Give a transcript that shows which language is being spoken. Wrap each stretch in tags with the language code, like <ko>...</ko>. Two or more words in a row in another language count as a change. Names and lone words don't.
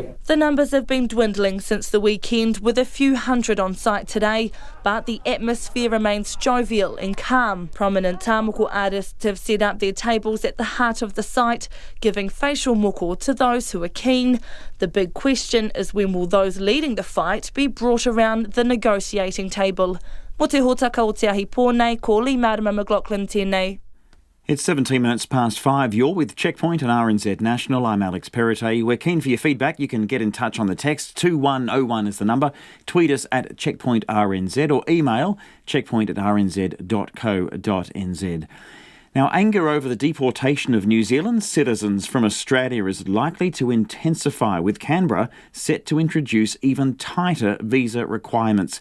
<en>The numbers have been dwindling since the weekend, with a few hundred on site today, but the atmosphere remains jovial and calm. Prominent tāmoko artists have set up their tables at the heart of the site, giving facial moko to those who are keen. The big question is, when will those leading the fight be brought around the negotiating table?</en> <mi>Mo te hōtaka o te ahi pōnei, ko Lee Marima McLaughlin tēnei.</mi> <en>It's 17 minutes past 5. You're with Checkpoint and RNZ National. I'm Alex Perrottet. We're keen for your feedback. You can get in touch on the text. 2101 is the number. Tweet us at checkpointrnz or email checkpoint@rnz.co.nz. Now, anger over the deportation of New Zealand citizens from Australia is likely to intensify, with Canberra set to introduce even tighter visa requirements.</en>